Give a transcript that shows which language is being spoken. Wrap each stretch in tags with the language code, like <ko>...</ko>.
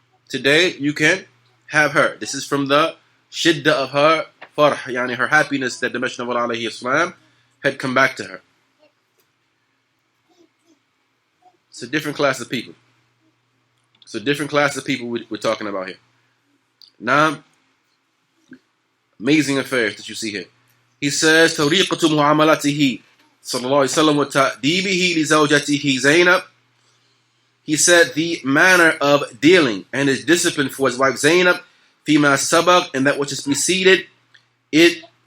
<en>Today, you can have her. This is from the shidda of her farh, her happiness that the Messenger of Allah ﷺ had come back to her. It's a different class of people. It's a different class of people we're talking about here. Now, amazing affairs that you see here. He says,</en> <ar>طريقة معاملته صلى الله عليه وسلم وتأديبه لزوجته زينب.</ar> <en>He said the manner of dealing and his discipline for his wife Zainab,</en> <ar>فيما سبق,</ar> <en>and that which is preceded, it</en>